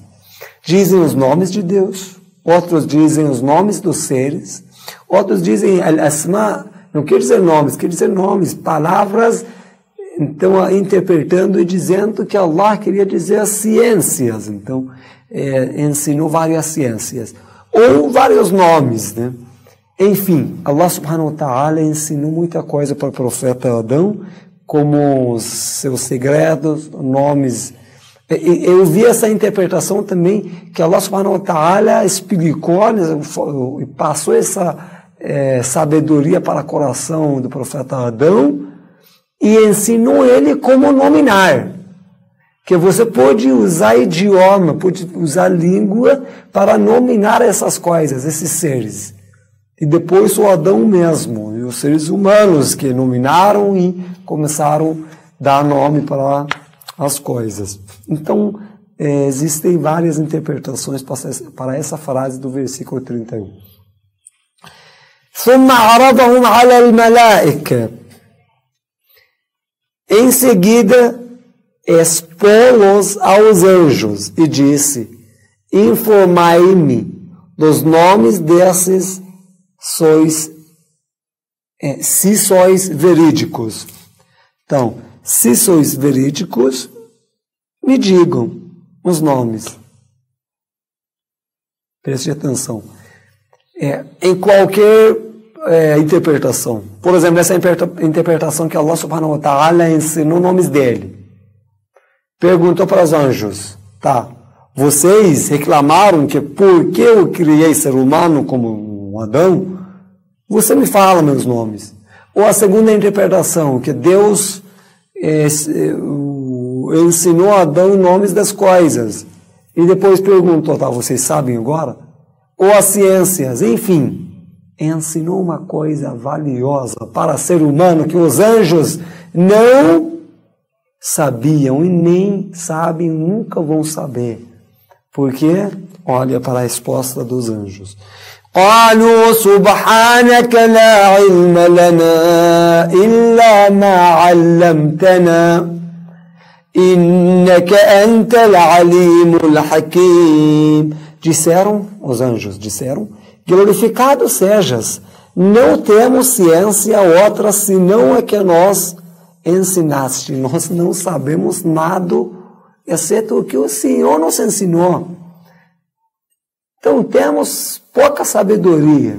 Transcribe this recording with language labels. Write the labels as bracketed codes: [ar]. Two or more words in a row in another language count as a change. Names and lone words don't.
[pt] Dizem os nomes de Deus, outros dizem os nomes dos seres, outros dizem al-asma, não quer dizer nomes, quer dizer nomes, palavras, então interpretando e dizendo que Allah queria dizer as ciências, então ensinou várias ciências, ou vários nomes, né? Enfim, [ar] الله سبحانه وتعالى [pt] ensinou muita coisa para o profeta Adão, como os seus segredos, nomes. Eu vi essa interpretação também, que [ar] الله سبحانه وتعالى [pt] explicou e passou essa sabedoria para o coração do profeta Adão e ensinou ele como nominar. Que você pode usar idioma, pode usar língua para nominar essas coisas, esses seres. E depois o Adão mesmo, e os seres humanos que nominaram e começaram a dar nome para as coisas. Então, existem várias interpretações para essa frase do versículo 31. [ar] ثُمَّ عَرَضَهُمْ عَلَى الْمَلَائِكَةِ. [pt] Em seguida, expô-los aos anjos e disse: informai-me dos nomes desses se sois verídicos. Então, se sois verídicos, me digam os nomes. Preste atenção. Em qualquer interpretação. Por exemplo, essa interpretação que [ar] الله سبحانه وتعالى [pt] ensinou nomes dele. Perguntou para os anjos, tá, vocês reclamaram que porque eu criei ser humano como um Adão, você me fala meus nomes. Ou a segunda interpretação, que Deus ensinou a Adão nomes das coisas. E depois perguntou, tá, vocês sabem agora? Ou as ciências, enfim. Ensinou uma coisa valiosa para ser humano que os anjos não sabiam e nem sabem, nunca vão saber. Porque, olha para a resposta dos anjos. [ar] قالوا سبحانك لا علم لنا إلا ما علمتنا إنك أنت العليم الحكيم. [pt] Disseram, os anjos disseram, glorificado sejas, não temos ciência outra senão a que nós ensinaste. Nós não sabemos nada, exceto o que o Senhor nos ensinou. Então temos pouca sabedoria.